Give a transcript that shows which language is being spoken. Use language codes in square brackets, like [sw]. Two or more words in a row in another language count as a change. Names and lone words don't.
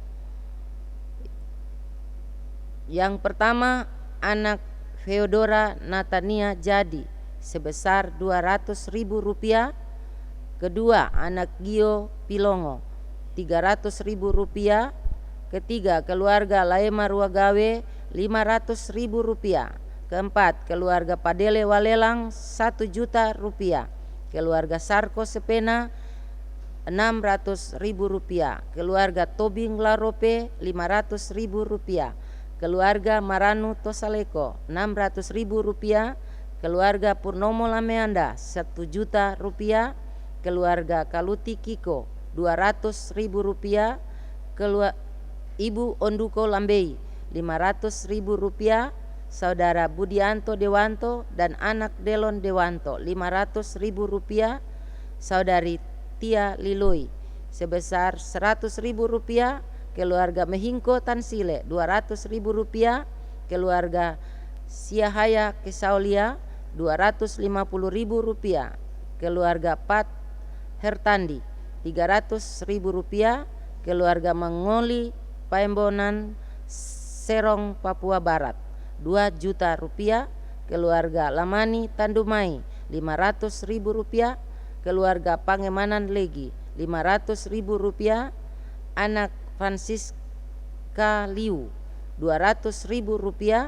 [id] Yang pertama, anak Feodora Natania Jadi sebesar Rp200.000. Kedua, anak Gio Pilongo Rp300.000. Ketiga, keluarga Laema Ruagawe Rp500.000. Keempat, keluarga Padele Walelang Rp1.000.000. Keluarga Sarko Sepena Rp600.000. Keluarga Tobing Larope Rp500.000. Keluarga Maranu Tosaleko Rp600.000. Keluarga Purnomo Lameanda Rp1.000.000. Keluarga Kaluti Kiko Rp200.000. Ibu Onduko Lambei Rp500.000. Saudara Budianto Dewanto dan anak Delon Dewanto Rp500.000. Saudari Tia Liloi sebesar Rp100.000. Keluarga Mehingko Tansile Rp200.000. Keluarga Siahaya Kesaulia Rp250.000. Keluarga Pat Hertandi Rp300.000. Keluarga Mangoli Paembonan Serong Papua Barat Rp2 juta. Keluarga Lamani Tandumai Rp500.000. Keluarga Pangemanan Legi Rp500.000. Anak Francisca Liu Rp200.000.